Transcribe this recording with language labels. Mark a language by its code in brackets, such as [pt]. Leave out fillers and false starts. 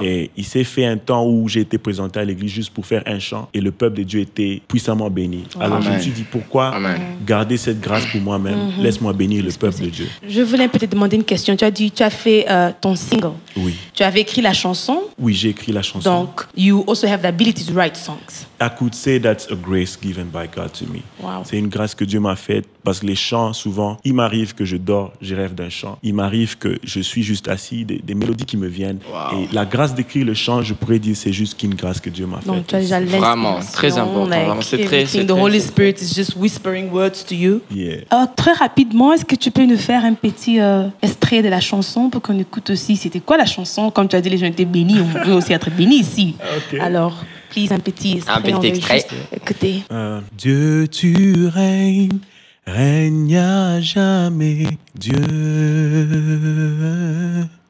[fr] Et il s'est fait un temps où j'ai été présenté à l'église juste pour faire un chant et le peuple de Dieu était puissamment béni. Alors je me suis dit pourquoi garder cette grâce pour moi-même. Laisse-moi bénir le peuple de Dieu. Je voulais peut-être demander une question. Tu as dit tu as fait ton single. Oui. Tu avais écrit la chanson. Oui, j'ai écrit la chanson. [en] Donc you also have the ability to write songs. I could say that's a grace given by God to me. Wow. [fr] C'est une grâce que Dieu m'a faite parce que les chants, souvent, il m'arrive que je dors, je rêve d'un chant. Il m'arrive que je suis juste assis, des mélodies qui me viennent. [en] Wow. [fr] Et la grâce d'écrire le chant, je pourrais dire, c'est juste qu'une grâce que Dieu m'a faite. Donc, tu as déjà vraiment, très important. Vraiment, c'est très. [en] The Holy Spirit is just whispering words to you. Yeah. [fr] Très rapidement, est-ce que tu peux nous faire un petit extrait de la chanson pour qu'on écoute aussi? C'était quoi la chanson? Comme tu as dit, les gens étaient bénis, on peut aussi être bénis ici. [en] Okay. [fr] Alors, please, un petit extrait. Écoutez. Dieu, tu règnes. Règne à jamais, Dieu.